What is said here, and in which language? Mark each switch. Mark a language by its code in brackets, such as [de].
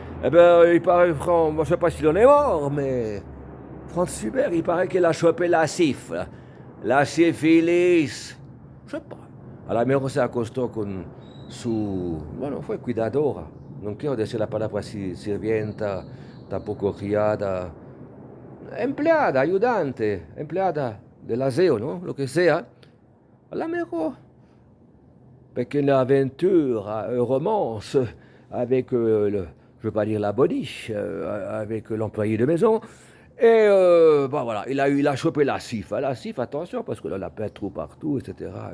[fr] Eh bien, il paraît, je ne sais pas s'il en est mort, mais Franz Schubert, il paraît qu'il a chopé la syphilis. La syphilis. Je sais pas. [es] A la mejor se acostó con su, bueno, fue cuidadora. No quiero decir la palabra sirvienta, tampoco criada. Empleada, ayudante, empleada del aseo, ¿no? Lo que sea. A la mejor. [fr] Pequeña aventure, romance avec je ne veux pas dire la boniche, avec l'employé de maison. Et bah voilà, il a chopé la syphilis. La syphilis, attention, parce que là, la plein de trous partout, etc.